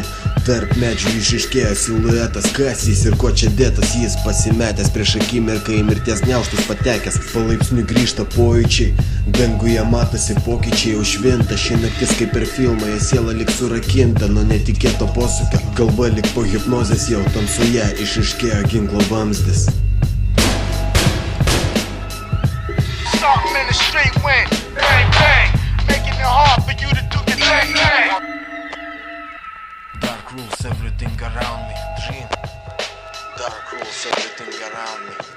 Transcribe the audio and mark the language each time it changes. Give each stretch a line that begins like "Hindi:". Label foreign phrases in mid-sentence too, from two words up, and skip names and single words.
Lithuanian: Tarp medžių išiškėjo siluetas, kas jis ir ko čia dėtas, jis pasimetęs prieš akimirką į mirties gniaužtus patekęs. Palaipsniui grįžta pojūčiai, danguje matosi pokyčiai, jau švinta ši naktis kaip per filmą, jo siela lyg surakinta nuo netikėto posūkio. Galva lyg po hipnozės jau tamsoje išiškėjo ginklo vamzdis.
English: Something in the street went bang bang, making it hard for you to do your thing. Dark rules everything around me, dream. Dark rules everything around me.